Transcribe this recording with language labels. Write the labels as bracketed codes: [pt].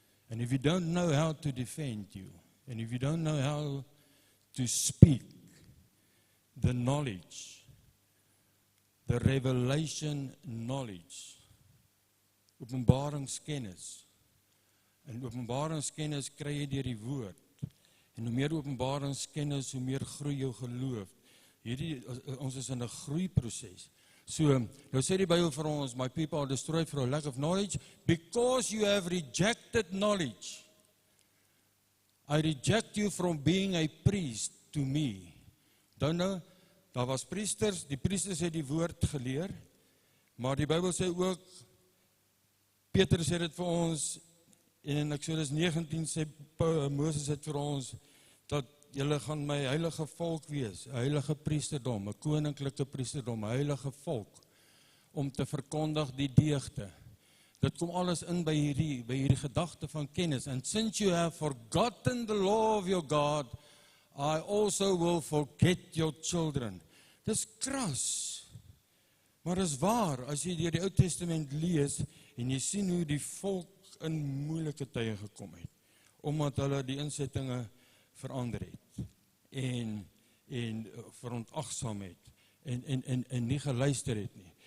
[en] And if you don't know how to defend you, and if you don't know how to speak the knowledge, the revelation knowledge, openbaringskennis. [af] En openbaringskennis kry jy deur die woord. En hoe meer openbaringskennis, hoe meer groei jou geloof. Ons is in 'n groeiproses. So, nou sê die Bybel vir ons, [en] my people are destroyed for a lack of knowledge, because you have rejected knowledge. I reject you from being a priest to me. [af] Dan nou, daar was priesters, die priesters het die woord geleer, maar die Bybel sê ook, Petrus sê dit vir ons, en in Exodus 19 sê Moses het vir ons, dat julle gaan my heilige volk wees, 'n heilige priesterdom, 'n koninklike priesterdom, 'n heilige volk, om te verkondig die deugde. Dit kom alles in by hierdie gedagte van kennis. [en] And since you have forgotten the law of your God, I also will forget your children. [af] Dis kras, maar dis waar, as jy deur die Ou Testament lees, en jy sien hoe die volk in moeilike tye gekom het, omdat hulle die insettinge verander het, en verontagsaam het, en nie geluister het nie.